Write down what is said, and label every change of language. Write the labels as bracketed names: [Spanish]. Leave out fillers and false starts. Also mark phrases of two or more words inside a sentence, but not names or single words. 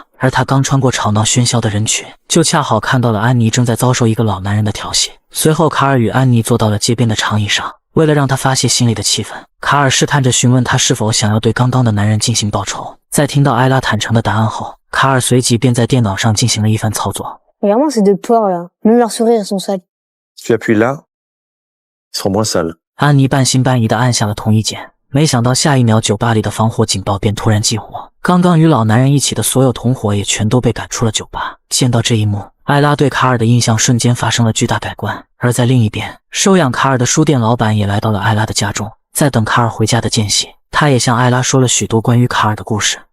[Chinese] 而他刚穿过吵闹喧嚣的人群，就恰好看到了安妮正在遭受一个老男人的调戏。随后卡尔与安妮坐到了街边的长椅上，为了让她发泄心里的气愤，卡尔试探着询问她是否想要对刚刚的男人进行报仇。在听到艾拉坦诚的答案后，卡尔随即便在电脑上进行了一番操作。 [French] Regarde-moi ces 2 porcs là. Même leurs sourires sont sales. Si tu appuies là, ils seront moins sales. [Chinese] 安妮半信半疑地按下了同意键，没想到下一秒酒吧里的防火警报便突然激活，刚刚与老男人一起的所有同伙也全都被赶出了酒吧。见到这一幕，艾拉对卡尔的印象瞬间发生了巨大改观。而在另一边，收养卡尔的书店老板也来到了艾拉的家中，在等卡尔回家的间隙，他也向艾拉说了许多关于卡尔的故事。